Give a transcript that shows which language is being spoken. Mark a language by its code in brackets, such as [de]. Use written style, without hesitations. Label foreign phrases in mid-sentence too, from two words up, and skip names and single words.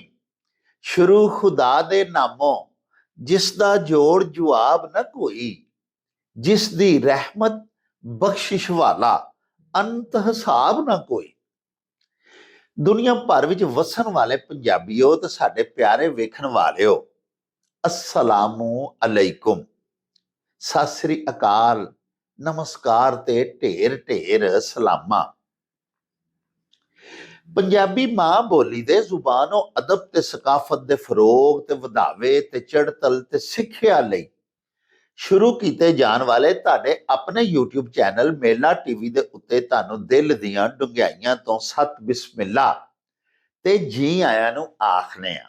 [pa] ਸ਼ੁਰੂ ਖੁਦਾ ਦੇ ਨਾਮੋਂ ਜਿਸ ਦਾ ਜੋੜ ਜਵਾਬ ਨਾ ਕੋਈ, ਜਿਸ ਦੀ ਰਹਿਮਤ ਬਖਸ਼ਿਸ਼ ਵਾਲਾ ਅੰਤ ਹਿਸਾਬ ਨਾ ਕੋਈ। ਦੁਨੀਆ ਭਰ ਵਿੱਚ ਵਸਣ ਵਾਲੇ ਪੰਜਾਬੀਓ ਤੇ ਸਾਡੇ ਪਿਆਰੇ ਵੇਖਣ ਵਾਲਿਓ, [ar] السلام عليكم, [pa] ਸਤ ਸ੍ਰੀ ਅਕਾਲ, ਨਮਸਕਾਰ ਤੇ ਢੇਰ ਢੇਰ ਸਲਾਮਾ। ਪੰਜਾਬੀ ਮਾਂ ਬੋਲੀ ਦੇ ਜ਼ੁਬਾਨੋਂ ਅਦਬ ਤੇ ਸਕਾਫਤ ਦੇ ਫਰੋਗ ਤੇ ਵਧਾਵੇ ਤੇ ਚੜ੍ਹਤਲ ਤੇ ਸਿੱਖਿਆ ਲਈ ਸ਼ੁਰੂ ਕੀਤੇ ਜਾਣ ਵਾਲੇ ਤੁਹਾਡੇ ਆਪਣੇ YouTube ਚੈਨਲ ਮੇਲਾ ਟੀਵੀ ਦੇ ਉੱਤੇ ਤੁਹਾਨੂੰ ਦਿਲ ਦੀਆਂ ਡੁੰਘਾਈਆਂ ਤੋਂ ਸਤ ਬਿਸਮਿਲ੍ਲਾ ਤੇ ਜੀ ਆਇਆਂ ਨੂੰ ਆਖਨੇ ਆ।